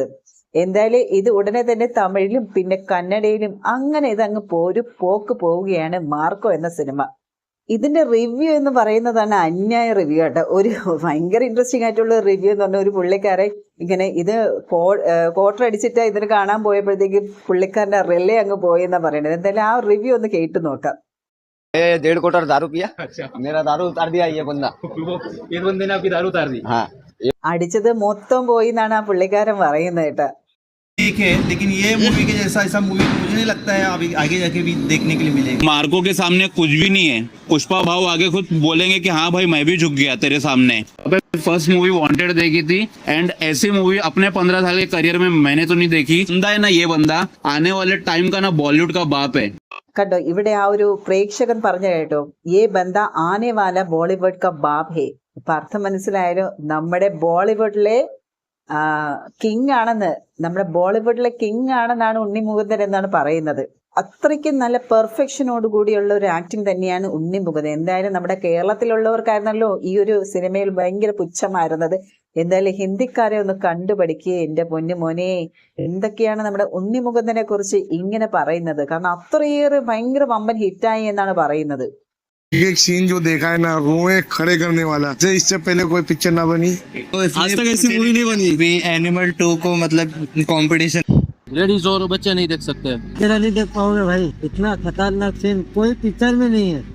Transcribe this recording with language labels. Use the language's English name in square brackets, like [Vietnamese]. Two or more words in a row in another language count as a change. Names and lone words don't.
[Malayalam] എന്തായാലും ഇത് ഉടനെ തന്നെ തമിഴിലും പിന്നെ കന്നഡയിലും അങ്ങനെ ഇതങ്ങ് ഒരു പോക്ക് പോവുകയാണ് മാർക്കോ എന്ന സിനിമ. ഇതിന്റെ റിവ്യൂ എന്ന് പറയുന്നതാണ് അന്യായ റിവ്യൂ കേട്ടോ. ഒരു ഭയങ്കര ഇൻട്രസ്റ്റിംഗ് ആയിട്ടുള്ള റിവ്യൂ എന്ന് പറഞ്ഞാൽ ഒരു പുള്ളിക്കാരെ ഇങ്ങനെ ഇത് ക്വാർട്ടർ അടിച്ചിട്ട് ഇതിന് കാണാൻ പോയപ്പോഴത്തേക്ക് പുള്ളിക്കാരന്റെ റിലേ അങ്ങ് പോയെന്നാ പറയുന്നത്. എന്തായാലും ആ റിവ്യൂ ഒന്ന് കേട്ടു നോക്കാം. [Hindi] 1.5 क्वार्टर दारू पिया। अच्छा। मेरा दारू उतार दिया ये बंदा। वो इस बंदे ने आपकी दारू उतार दी। हाँ, [Malayalam] അടിച്ചത് മൊത്തം പോയി എന്നാണ് ആ പുള്ളിക്കാരൻ പറയുന്നത് കേട്ടോ. [Hindi] देखे हैं, लेकिन ये मूवी के जैसा ऐसा मूवी मुझे नहीं लगता है अभी आगे जाके भी देखने के लिए मिलेगा। मार्को के सामने कुछ भी नहीं है। पुष्पा भाव आगे खुद बोलेंगे कि हाँ भाई मैं भी झुक गया तेरे सामने। अबे [English] first movie [Hindi] वांटेड देखी थी, एंड ऐसी मूवी अपने 15 साल के करियर में मैंने तो नहीं देखी। बंदा है ना ये बंदा, आने वाले टाइम का ना बॉलीवुड का बाप है। [Malayalam] കണ്ടോ, ഇവിടെ ആ ഒരു പ്രേക്ഷകൻ പറഞ്ഞു കേട്ടോ, [Hindi] ये बंदा आने वाले बॉलीवुड का बाप है. [Malayalam] ഇപ്പൊ അർത്ഥം മനസ്സിലായാലോ, നമ്മുടെ ബോളിവുഡിലെ കിങ് ആണെന്ന്, നമ്മുടെ ബോളിവുഡിലെ കിങ് ആണെന്നാണ് ഉണ്ണിമുകുന്ദൻ എന്നാണ് പറയുന്നത്. അത്രയ്ക്കും നല്ല പെർഫെക്ഷനോട് കൂടിയുള്ള ഒരു ആക്ടിങ് തന്നെയാണ് ഉണ്ണിമുകുന്ദൻ. എന്തായാലും നമ്മുടെ കേരളത്തിലുള്ളവർക്കായിരുന്നല്ലോ ഈ ഒരു സിനിമയിൽ ഭയങ്കര പുച്ഛമായിരുന്നത്. എന്തായാലും ഹിന്ദിക്കാരെ ഒന്ന് കണ്ടുപഠിക്കുക എന്റെ പൊന്നു മോനെ. എന്തൊക്കെയാണ് നമ്മുടെ ഉണ്ണിമുകുന്ദനെ കുറിച്ച് ഇങ്ങനെ പറയുന്നത്. കാരണം അത്രയേറെ ഭയങ്കര വമ്പൻ ഹിറ്റായി എന്നാണ് പറയുന്നത്. [Hindi] एक सीन जो देखा है ना, रोए खड़े करने वाला। इससे पहले कोई पिक्चर ना बनी, आज तक ऐसी मूवी नहीं बनी। भी एनिमल 2 को मतलब कंपटीशन लेडीज और बच्चे नहीं देख सकते। तेरा नहीं देख पाओगे भाई, इतना खतरनाक सीन कोई पिक्चर में नहीं है।